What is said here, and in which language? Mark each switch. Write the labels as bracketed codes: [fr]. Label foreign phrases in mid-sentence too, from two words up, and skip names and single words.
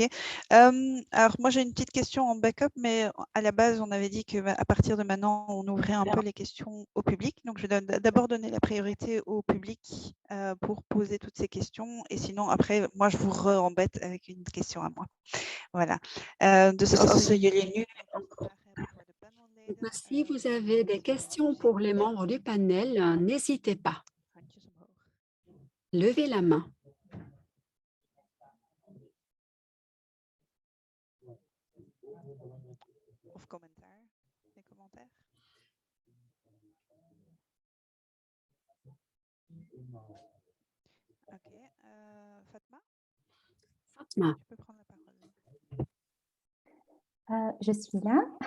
[fr] Alors moi j'ai une petite question en backup, mais à la base on avait dit qu'à partir de maintenant on ouvrait un peu les questions au public. Donc je vais d'abord donner la priorité au public pour poser toutes ces questions. Et sinon après, moi je vous re-embête avec une question à moi. Voilà. [nl] Dus als jullie nu [fr] Si vous avez des questions pour les membres du panel, n'hésitez pas. Levez la main. [nl] Of commentaar, [fr] des commentaires. Ok, Fatma? Fatma. Tu peux prendre la parole. Je suis là.